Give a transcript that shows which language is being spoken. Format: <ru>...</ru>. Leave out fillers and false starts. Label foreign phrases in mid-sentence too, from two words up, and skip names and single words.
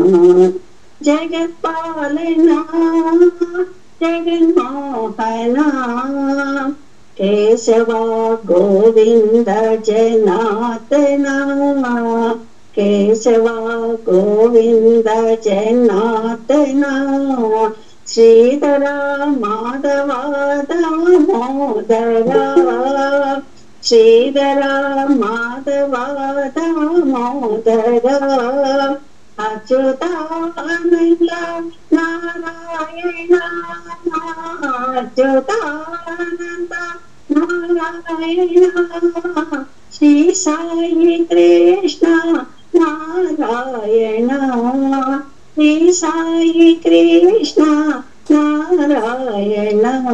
<mr>जगत्पालना जगन्मोहना केशवा गोविंद जनार्दना केशवा गोविंद जनार्दना श्रीधरा माधवा दामोदरा श्रीधरा माधवा दामोदरा</mr> <te>అచ్యుతానంద నారాయణ అచ్యుతానంద నారాయణ శ్రీ సాయి కృష్ణ నారాయణ శ్రీ సాయి కృష్ణ నారాయణ</te>